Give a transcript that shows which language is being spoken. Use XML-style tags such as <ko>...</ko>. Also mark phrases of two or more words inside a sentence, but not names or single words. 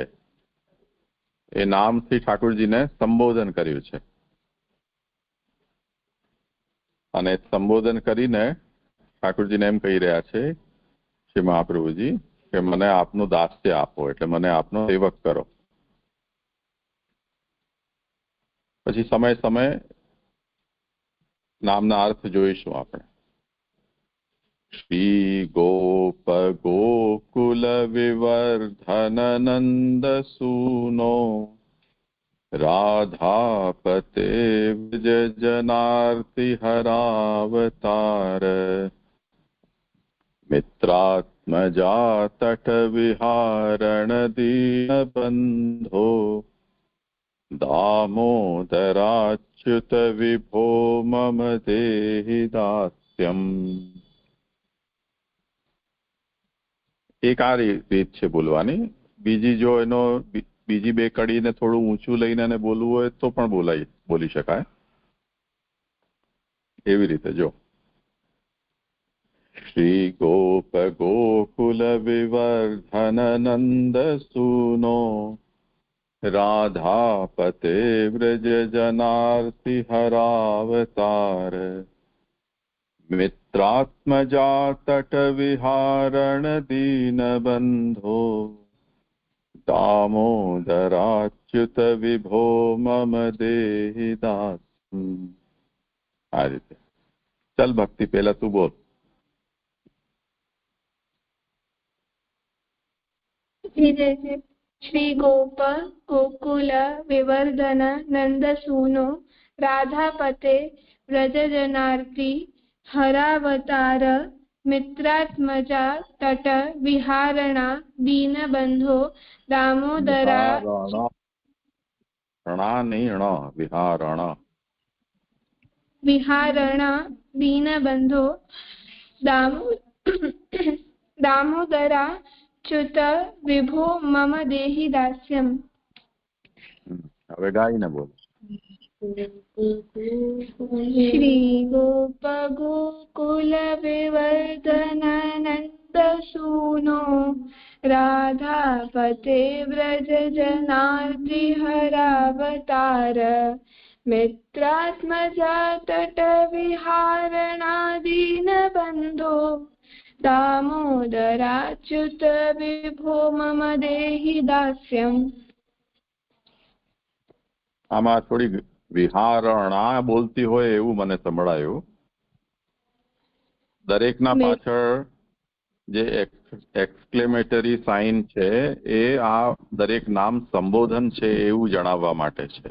<gu>એ નામથી ઠાકોરજીને સંબોધન કર્યું છે અને સંબોધન કરીને ઠાકોરજીને એમ કહી રહ્યા છે, શ્રી મહાપ્રભુજી, કે મને આપનું દાસ્ય આપો, એટલે મને આપનો સેવક કરો. પછી સમય સમય નામના અર્થ જોઈશું આપણે.</gu> <sa>श्रीगोप गोकुलविवर्धननन्दसूनो राधापते व्रजजनार्तिहरावतार मित्रात्मजा तटविहारणदीनबन्धो दामोदराच्युत विभो मम देहि दास्यम्।</sa> <gu>એક આ રીત છે બોલવાની. બીજી જો એનો બીજી બે કડીને થોડું ઊંચું લઈને બોલવું હોય તો પણ બોલી શકાય. એવી રીતે જો</gu> <sa>શ્રી ગોપ ગોકુલ વિવર્ધન નંદ સૂનો રાધાપતે વ્રજ જનાર્તિ હરાવતાર मित्रात्मजा तटविहारण दीनबन्धो दामोदराच्युत विभो मम देहि दास्यम्।</sa> <gu>આ રીતે</gu> <hi>चल भक्ति पहला तू बोल।</hi> <sa>श्री गोप गोकुल विवर्धन नंद सूनो राधापते व्रज जनार्ति हरावतार मित्रात्मजा तट विहारणा दीनबंधो दामोदरा विहारणा दीनबंधो दामोदरा च्युत विभो मम देहि दास्यम्।</sa> <gu>હવે ગાઈને બોલ।</gu> <sa>श्री गोप गोकुल विवर्धन नंद सूनो राधापते व्रज जनार्ति हरावतार मित्रात्मजा तट विहारणादीन बंधो दामोदराच्युत विभो मम देहि दास्यम्।</sa> <gu>આમાં થોડી વિહારણા બોલતી હોય એવું મને સંભળાયું. દરેકના પાછળ જે</gu> <en>exclamatory sign</en> <gu>છે એ આ દરેક નામ સંબોધન છે એવું જણાવવા માટે છે.</gu>